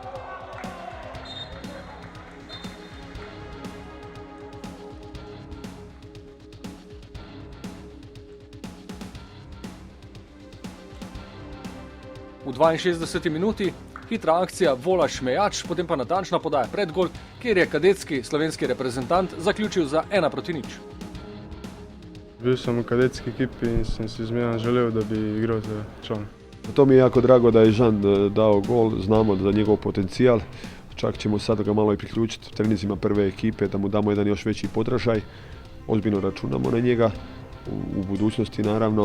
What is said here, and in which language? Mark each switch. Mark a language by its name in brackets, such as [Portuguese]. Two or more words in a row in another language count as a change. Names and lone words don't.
[Slovenian] V 62. minuti hitra akcija Volaš Mejač, potem pa natančna podaja pred gol, kjer je kadetski slovenski reprezentant zaključil za 1-0. [Croatian] Bil sam u kadetski ekipi i sam si izmjena želeo da bi igrao za član. To mi je jako drago da je Žan dao gol, znamo za njegov potencijal. Čak ćemo sad ga malo i priključiti trenicima prve ekipe, da mu damo jedan još veći podražaj. Ozbiljno računamo na njega, u budućnosti naravno.